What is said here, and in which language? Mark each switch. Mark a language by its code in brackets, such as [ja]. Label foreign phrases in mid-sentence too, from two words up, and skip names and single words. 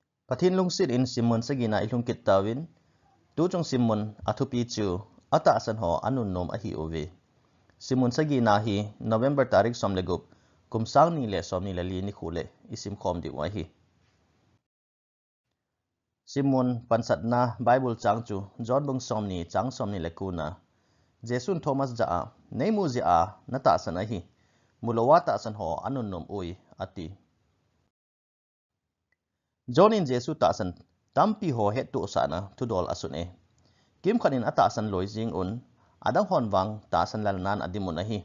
[tcz] Pathin lungsit in Simon sagina ilung kitawin, tu jong Simon athupi chu ata asan ho anun nom ahi ove. Simon sagina hi November tarik somlegup kumsang ni le som ni lali ni khule isim khom di wahi. Simon pansat na Bible chang chu John bung som ni chang som ni lekuna. Jesun Thomas jaa nei mu zia na ta san ahi mulowa ta san ho anun nom ui ati. John in Jesu ta san tampi ho het tu sana tudol asun e. Kim khanin ata san loi jing un adang hon wang ta san lalnan adimun ahi.